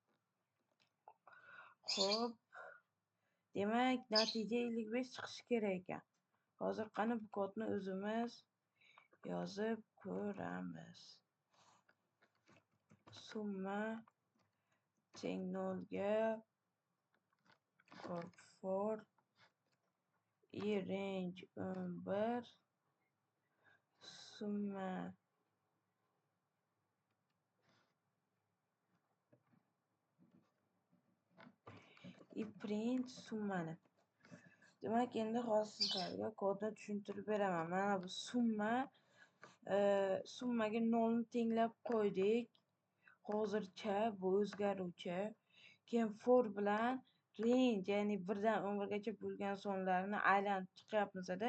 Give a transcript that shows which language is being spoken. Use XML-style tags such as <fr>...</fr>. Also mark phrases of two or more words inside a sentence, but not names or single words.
<uz>Xo'p, demak, natija 55 chiqishi kerak ekan. Hozir qani bu kodni o'zimiz yozib ko'ramiz. Summa teng 0 ga</uz> <en>for I range</en> <uz>11 summa I print summani. Demak, endi hozir sizlarga kodni tushuntirib beraman. Mana bu summaga 0 ni tenglab qo'ydik. Hozircha bu o'zgaruvchi. Keyin for bilan range, ya'ni 1 dan 11 gacha bo'lgan sonlarni aylanib chiqyapmiz-da.</uz>